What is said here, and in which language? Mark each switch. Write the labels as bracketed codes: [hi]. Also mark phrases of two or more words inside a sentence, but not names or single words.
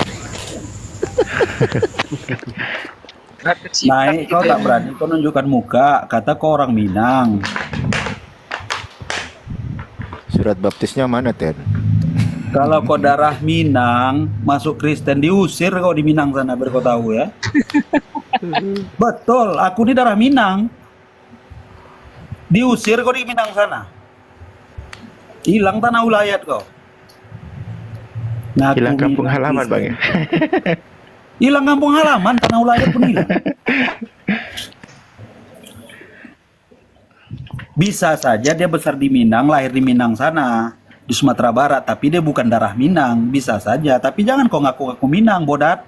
[id] Naik kau tak berani, kau nunjukkan muka, kata kau orang Minang. Surat baptisnya mana, Ten? Kalau kau darah Minang, masuk Kristen diusir kau di Minang sana, biar kau tahu ya. Betul, aku ini darah Minang. Diusir kau di Minang sana. Hilang tanah ulayat kau. Ngaku Hilang kampung Minang halaman, Kristen. Bang ya. Hilang kampung halaman, tanah ulayat pun hilang. Bisa saja dia besar di Minang, lahir di Minang sana, di Sumatera Barat, tapi dia bukan darah Minang, bisa saja. Tapi jangan kau ngaku-ngaku Minang, bodat.